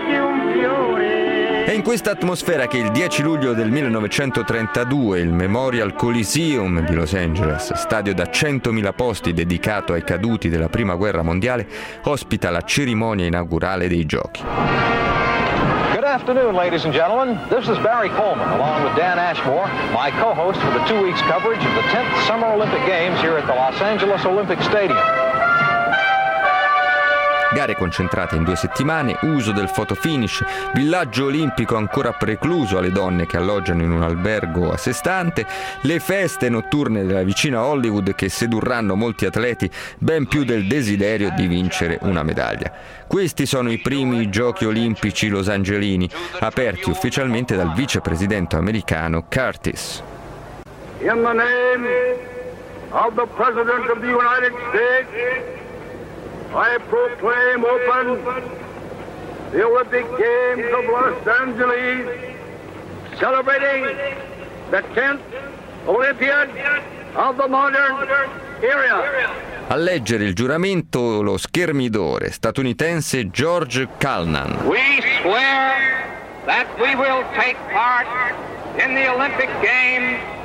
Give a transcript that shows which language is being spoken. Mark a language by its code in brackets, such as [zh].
[it] È in questa atmosfera che il 10 luglio del 1932 il Memorial Coliseum di Los Angeles, stadio da 100.000 posti dedicato ai caduti della Prima Guerra Mondiale, ospita la cerimonia inaugurale dei giochi. [en] Good afternoon, ladies and gentlemen. This is Barry Coleman, along with Dan Ashmore, my co-host for the 2 weeks coverage of the 10th Summer Olympic Games here at the Los Angeles Olympic Stadium. [it] Gare concentrate in 2 settimane, uso del photo finish, villaggio olimpico ancora precluso alle donne che alloggiano in un albergo a sé stante, le feste notturne della vicina Hollywood che sedurranno molti atleti ben più del desiderio di vincere una medaglia. Questi sono i primi giochi olimpici losangelini, aperti ufficialmente dal vicepresidente americano Curtis. [en] In the name of the President of the United States, I proclaim open the Olympic Games of Los Angeles, celebrating the 10th Olympiad of the modern era. [it] A leggere il giuramento lo schermidore statunitense George Calnan. [en] We swear that we will take part in the Olympic Games.